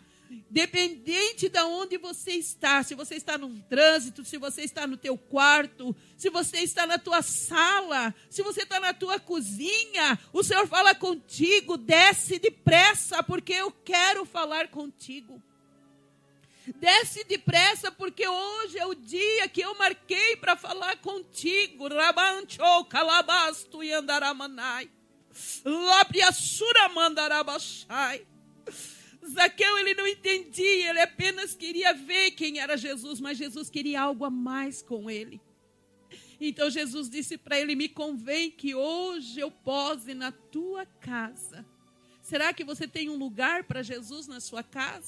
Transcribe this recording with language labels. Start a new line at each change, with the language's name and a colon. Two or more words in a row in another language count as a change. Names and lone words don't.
Portuguese: Dependente de onde você está, se você está no trânsito, se você está no teu quarto, se você está na tua sala, se você está na tua cozinha, o Senhor fala contigo: desce depressa, porque eu quero falar contigo. Desce depressa, porque hoje é o dia que eu marquei para falar contigo. Rabancho, calabasto e andaramanai. Labriassura mandarabachai. Zaqueu, ele não entendia, ele apenas queria ver quem era Jesus, mas Jesus queria algo a mais com ele. Então Jesus disse para ele: me convém que hoje eu pose na tua casa. Será que você tem um lugar para Jesus na sua casa?